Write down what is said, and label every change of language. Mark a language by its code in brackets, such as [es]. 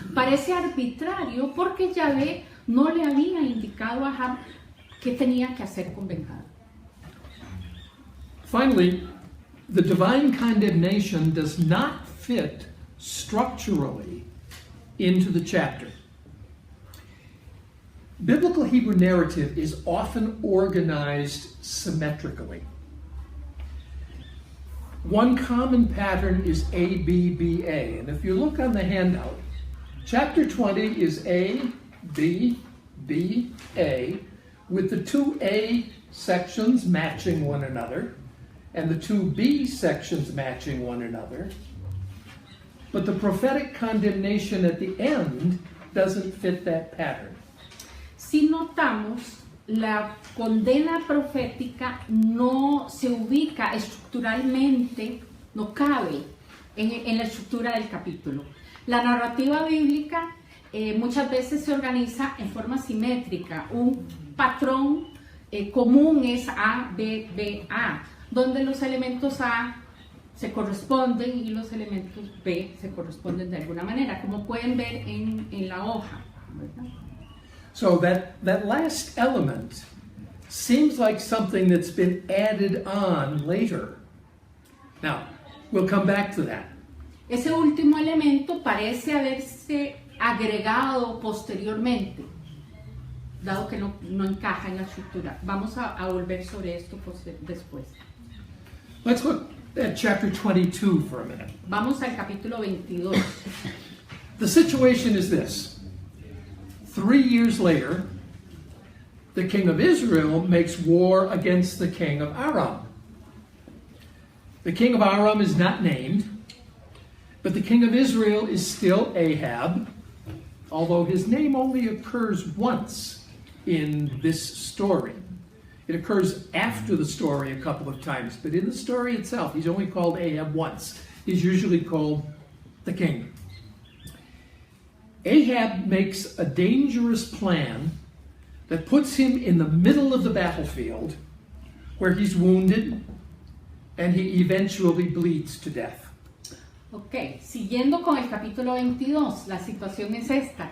[es] Parece arbitrario porque Yahvé no le había indicado a Ahab qué tenía que hacer con Ben-Hadad. [en] Finally, the divine condemnation does not fit structurally into the chapter. Biblical Hebrew narrative is often organized symmetrically. One common pattern is A, B, B, A. And if you look on the handout, chapter 20 is A, B, B, A, with the 2 A sections matching one another, and the 2 B sections matching one another. But the prophetic condemnation at the end doesn't fit that pattern. [es] Si notamos, la condena profética no se ubica estructuralmente, no cabe en la estructura del capítulo. La narrativa bíblica muchas veces se organiza en forma simétrica. Un patrón común es A, B, B, A, donde los elementos A se corresponden y los elementos B se corresponden de alguna manera, como pueden ver en la hoja, ¿verdad? [en] So that last element seems like something that's been added on later. Now, we'll come back to that. [es] Ese último elemento parece haberse agregado posteriormente, dado que no encaja en la estructura. Vamos a volver sobre esto después. [en] Let's look at chapter 22 for a minute. [es] Vamos al capítulo 22. [en] The situation is this. 3 years later, the king of Israel makes war against the king of Aram. The king of Aram is not named, but the king of Israel is still Ahab, although his name only occurs once in this story. It occurs after the story a couple of times, but in the story itself, he's only called Ahab once. He's usually called the king. Ahab makes a dangerous plan that puts him in the middle of the battlefield, where he's wounded, and he eventually bleeds to death. [es] Ok, siguiendo con el capítulo 22, la situación es esta.